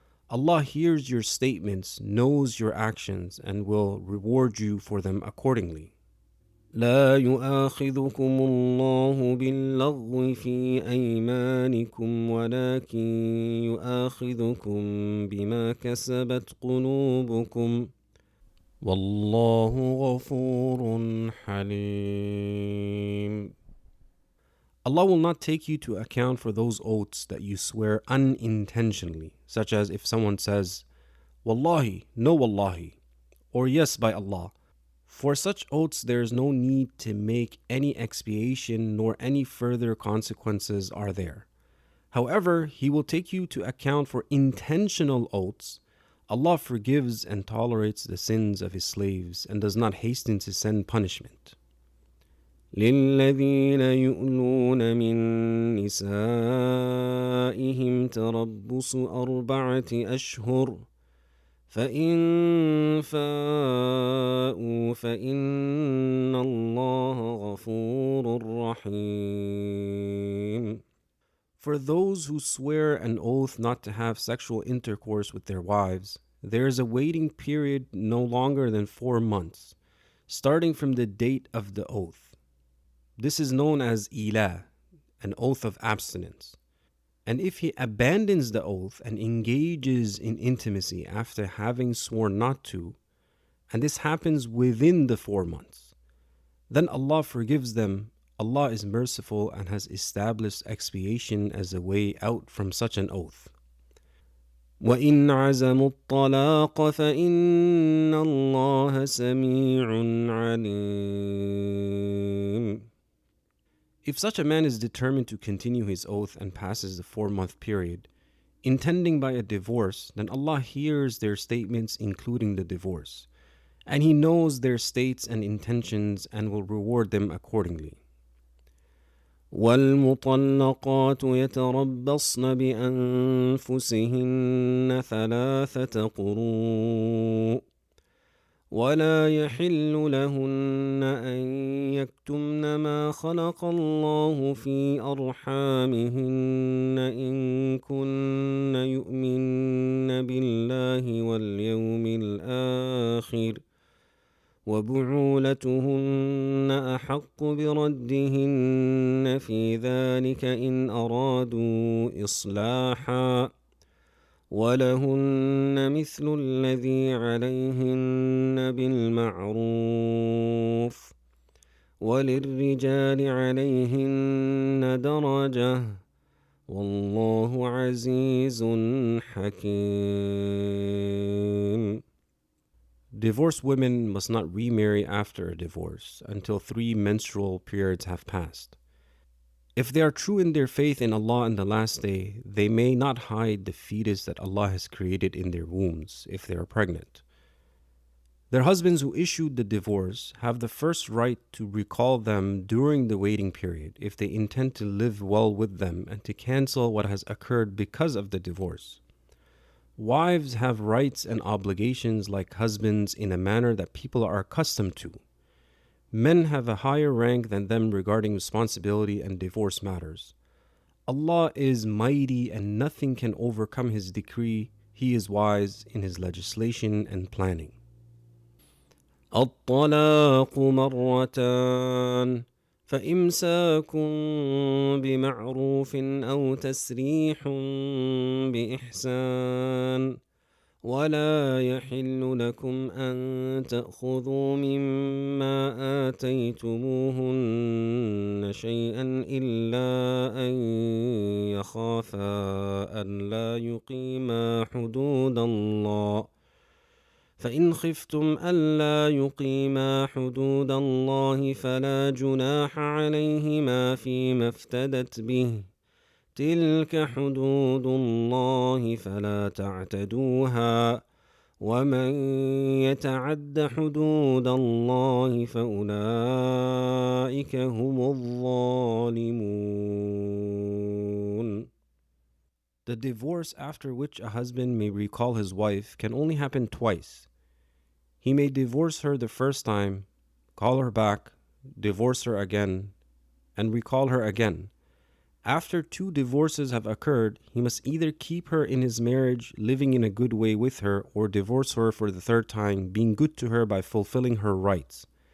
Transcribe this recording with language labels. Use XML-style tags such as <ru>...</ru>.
<en>Allah hears your statements, knows your actions, and will reward you for them accordingly.</en> <ar>لا يؤاخذكم الله باللغو في أيمانكم ولكن يؤاخذكم بما كسبت قلوبكم والله غفور حليم.</ar> <en>Allah will not take you to account for those oaths that you swear unintentionally, such as if someone says, Wallahi, no Wallahi, or yes by Allah. For such oaths there is no need to make any expiation nor any further consequences are there. However, He will take you to account for intentional oaths. Allah forgives and tolerates the sins of His slaves and does not hasten to send punishment.</en> <ar>للذين يؤلون من نسائهم تربص 4 أشهر فإن فاءوا فإن الله غفور رحيم.</ar> <en>For those who swear an oath not to have sexual intercourse with their wives, there is a waiting period no longer than 4 months, starting from the date of the oath. This is known as ilah, an oath of abstinence. And if he abandons the oath and engages in intimacy after having sworn not to, and this happens within the 4 months, then Allah forgives them Allah is merciful and has established expiation as a way out from such an oath.</en> <ar>وَإِنْ عَزَمُوا الطَّلَاقَ فَإِنَّ اللَّهَ سَمِيعٌ عَلِيمٌ.</ar> <en>If such a man is determined to continue his oath and passes the 4-month period, intending by a divorce, then Allah hears their statements including the divorce, and He knows their states and intentions and will reward them accordingly.</en> <ar>والمطلقات يتربصن بأنفسهن 3 قروء ولا يحل لهن أن يكتمن ما خلق الله في أرحامهن إن كن يؤمن بالله واليوم الآخر وبعولتهن أحق بردهن في ذلك إن أرادوا إصلاحا ولهن مثل الذي عليهن بالمعروف وللرجال عليهن درجة والله عزيز حكيم.</ar> <en>Divorced women must not remarry after a divorce until 3 menstrual periods have passed. If they are true in their faith in Allah and the last day, they may not hide the fetus that Allah has created in their wombs if they are pregnant. Their husbands who issued the divorce have the first right to recall them during the waiting period if they intend to live well with them and to cancel what has occurred because of the divorce. Wives have rights and obligations like husbands in a manner that people are accustomed to. Men have a higher rank than them regarding responsibility and divorce matters. Allah is mighty and nothing can overcome His decree. He is wise in His legislation and planning.</en> <ar>الطلاق مرتان فإمساك بمعروف أو تسريح بإحسان ولا يحل لكم أن تأخذوا مما آتيتموهن شيئا إلا أن يخافا أن لا يقيما حدود الله فإن خفتم ألا يقيما حدود الله فلا جناح عليهما فيما افتدت به تلك حدود الله فلا تعتدوها ومن يتعد حدود الله فأولئك هم الظالمون.</ar> <en>The divorce after which a husband may recall his wife can only happen twice. He may divorce her the first time, call her back, divorce her again, and recall her again. After 2 divorces have occurred, he must either keep her in his marriage, living in a good way with her, or divorce her for the 3rd time, being good to her by fulfilling her rights.</en>